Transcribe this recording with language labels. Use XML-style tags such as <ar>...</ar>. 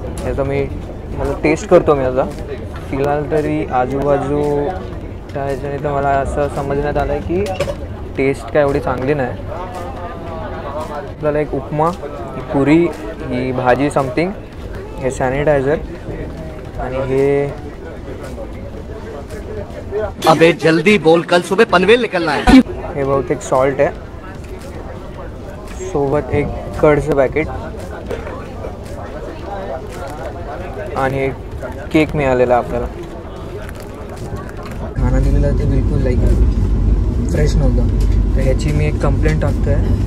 <mr>याचा मी मला टेस्ट करतो मी याचा. फिलहाल तरी आजूबाजू ह्याच्याने तर मला असं समजण्यात आलं आहे की टेस्ट काय एवढी चांगली नाही. आपल्याला एक उपमा, ही पुरी, ही भाजी समथिंग, हे सॅनिटायझर आणि हे</mr> <hi>अबे जल्दी बोल, कल सुबह पनवेल निकलना है.</hi> <mr>हे बहुतेक सॉल्ट आहे. सोबत एक कडचं पॅकेट आणि एक केक मिळालेला आपल्याला. खाना दिलेला ते बिलकुल फ्रेश नव्हतं. तर ह्याची मी एक कंप्लेंट टाकतो आहे.</mr>